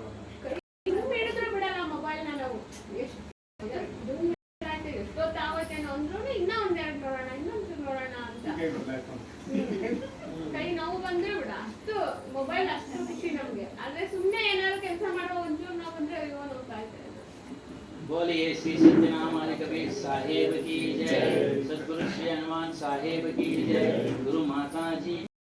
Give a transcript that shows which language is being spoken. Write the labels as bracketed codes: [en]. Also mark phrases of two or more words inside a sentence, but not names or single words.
[kn] ಹಿಡಿದ್ರು ಬಿಡಲ್ಲ ಮೊಬೈಲ್ನ ನಾವು. ಎಷ್ಟೊತ್ತಾವತ್ತೇನೋ ಅಂದ್ರೂ ಇನ್ನೂ 1-2 ನೋಡೋಣ, ಇನ್ನೊಂದು ನೋಡೋಣ ಅಂತ. ಹೀಗೆ ಗೊತ್ತಾಯ್ತು. ಕೈ ನೋವು ಬಂದ್ರೆ ಬಿಡ, ಅಷ್ಟು ಮೊಬೈಲ್ ಅಷ್ಟು ಖುಷಿ ನಮ್ಗೆ. ಆದ್ರೆ ಸುಮ್ನೆ ಏನಾದ್ರು ಕೆಲಸ ಮಾಡೋ ಒಂಚೂರು ನಾವು ಬಂದ್ರೆ ಅಯ್ಯೋ ನೋಡ್ತಾ ಇರ್ತೇವೆ. [hi] बोलिए श्री सत्यनारायण कबीर साहेब की जय, सद्गुरु श्री हनुमान साहेब की जय, गुरु माता जी